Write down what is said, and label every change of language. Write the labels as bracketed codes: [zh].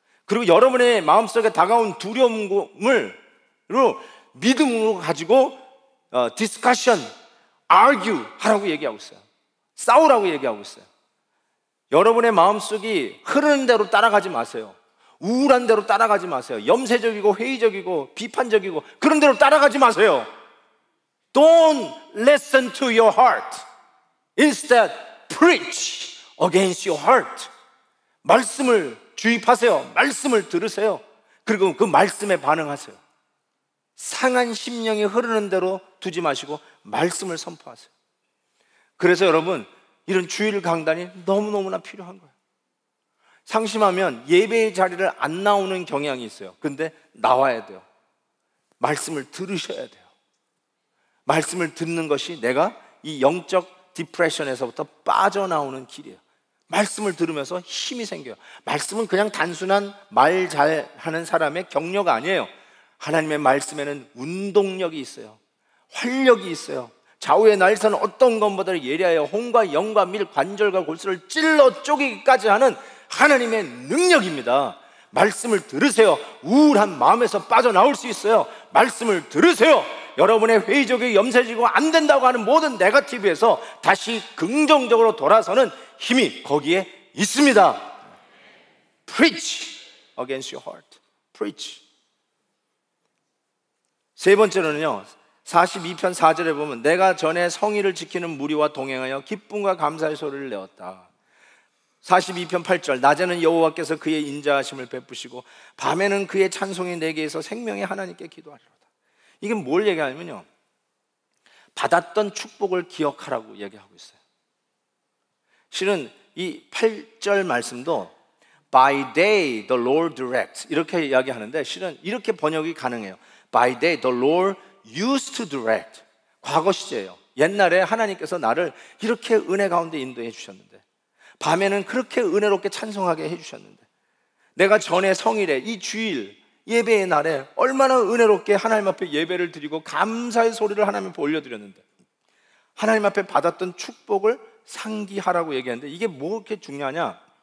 [ko] 그리고 여러분의 마음속에 다가온 두려움을 믿음으로 가지고 디스커션, argue 하라고 얘기하고 있어요. 싸우라고 얘기하고 있어요. 여러분의 마음속이 흐르는 대로 따라가지 마세요. 우울한 대로 따라가지 마세요. 염세적이고 회의적이고 비판적이고 그런 대로 따라가지 마세요. [en] Don't listen to your heart. Instead, preach against your heart. [ko] 말씀을 주입하세요. 말씀을 들으세요. 그리고 그 말씀에 반응하세요. 상한 심령이 흐르는 대로 두지 마시고 말씀을 선포하세요. 그래서 여러분, 이런 주일 강단이 너무너무나 필요한 거예요. 상심하면 예배의 자리를 안 나오는 경향이 있어요. 근데 나와야 돼요. 말씀을 들으셔야 돼요. 말씀을 듣는 것이 내가 이 영적 디프레션에서부터 빠져나오는 길이에요. 말씀을 들으면서 힘이 생겨요. 말씀은 그냥 단순한 말 잘하는 사람의 격려가 아니에요. 하나님의 말씀에는 운동력이 있어요. 활력이 있어요. 좌우의 날선 어떤 것보다 예리하여 혼과 영과 밀, 관절과 골수를 찔러 쪼개기까지 하는 하나님의 능력입니다. 말씀을 들으세요. 우울한 마음에서 빠져나올 수 있어요. 말씀을 들으세요. 여러분의 회의적이고 염세지고 안 된다고 하는 모든 네거티브에서 다시 긍정적으로 돌아서는 힘이 거기에 있습니다. [en] Preach against your heart. Preach. [ko] 세 번째로는요, 42편 4절에 보면 내가 전에 성의를 지키는 무리와 동행하여 기쁨과 감사의 소리를 내었다. 42편 8절 낮에는 여호와께서 그의 인자하심을 베푸시고 밤에는 그의 찬송이 내게에서 생명의 하나님께 기도하리로다. 이게 뭘 얘기하냐면요, 받았던 축복을 기억하라고 얘기하고 있어요. 실은 이 8절 말씀도 By day the Lord directs 이렇게 이야기하는데 실은 이렇게 번역이 가능해요. [en] By day the Lord used to direct. [ko] 과거 시제예요. 옛날에 하나님께서 나를 이렇게 은혜 가운데 인도해 주셨는데, 밤에는 그렇게 은혜롭게 찬송하게 해주셨는데, 내가 전에 성일에 이 주일 예배의 날에 얼마나 은혜롭게 하나님 앞에 예배를 드리고 감사의 소리를 하나님 앞에 올려드렸는데, 하나님 앞에 받았던 축복을 상기하라고 얘기하는데, 이게 뭐 그렇게 중요하냐?